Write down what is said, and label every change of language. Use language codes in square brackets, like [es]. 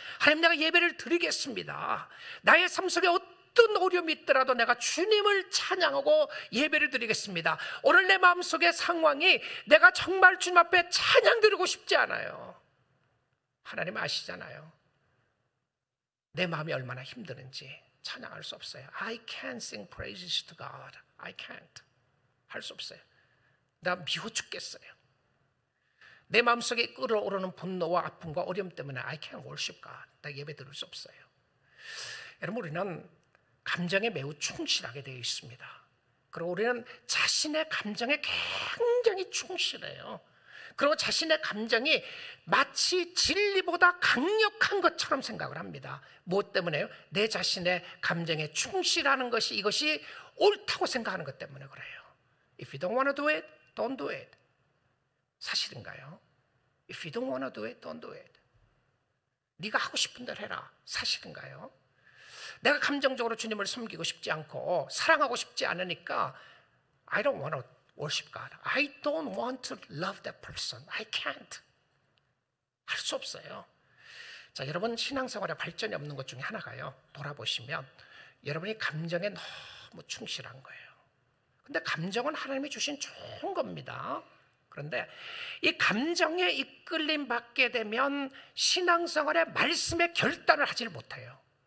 [ko] 하나님, 내가 예배를 드리겠습니다. 나의 삶 속에 어떤 어려움이 있더라도 내가 주님을 찬양하고 예배를 드리겠습니다. 오늘 내 마음속의 상황이 내가 정말 주님 앞에 찬양 드리고 싶지 않아요. 하나님 아시잖아요. 내 마음이 얼마나 힘드는지. 찬양할 수 없어요. [en] I can't sing praises to God. I can't. [ko] 할 수 없어요. 나 미워 죽겠어요. 내 마음속에 끓어오르는 분노와 아픔과 어려움 때문에 [en] I can't worship God. [ko] 나 예배 드릴 수 없어요. 여러분, 우리는 감정에 매우 충실하게 되어 있습니다. 그리고 우리는 자신의 감정에 굉장히 충실해요. 그리고 자신의 감정이 마치 진리보다 강력한 것처럼 생각을 합니다. 무엇 때문에요? 내 자신의 감정에 충실하는 것이, 이것이 옳다고 생각하는 것 때문에 그래요. [en] If you don't want to do it, don't do it. [ko] 사실인가요? [en] If you don't want to do it, don't do it. [ko] 네가 하고 싶은 대로 해라. 사실인가요? 내가 감정적으로 주님을 섬기고 싶지 않고 사랑하고 싶지 않으니까 [en] I don't want to worship God. I don't want to love that person. I can't. [ko] 할 수 없어요. 자, 여러분, 신앙생활에 발전이 없는 것 중에 하나가요, 돌아보시면 여러분이 감정에 너무 충실한 거예요. 근데 감정은 하나님이 주신 좋은 겁니다. 그런데 이 감정에 이끌림 받게 되면 신앙생활의 말씀에 결단을 하질 못해요.